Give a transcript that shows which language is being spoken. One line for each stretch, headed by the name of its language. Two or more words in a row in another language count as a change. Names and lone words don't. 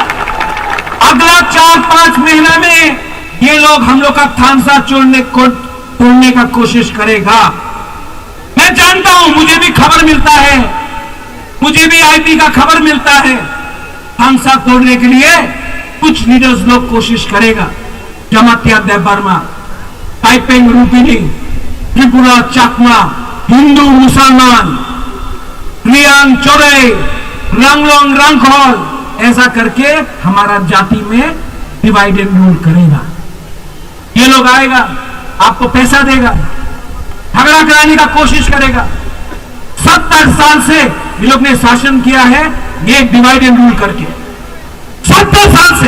Hindi: अगला 4-5 महीना में ये लोग हम लोग का थामसा तोड़ने का कोशिश करेगा। मैं जानता हूं, मुझे भी खबर मिलता है, मुझे भी आईपी का खबर मिलता है। थामसा तोड़ने के लिए कुछ लीडर्स लोग कोशिश करेगा। जमातिया देव वर्मा, टाइपेंग रूपिनी, त्रिपुरा चाकमा, हिंदू मुसलमान, रियांग चौरे, रंगलोंग रंगखोल, ऐसा करके हमारा जाति में
English: divide and rule
Hindi: करेगा। ये लोग आएगा, आपको पैसा देगा, झगड़ा कराने का कोशिश करेगा। 70 साल से ये लोग ने शासन किया है, ये
English: divide and rule
Hindi: करके 70 साल से।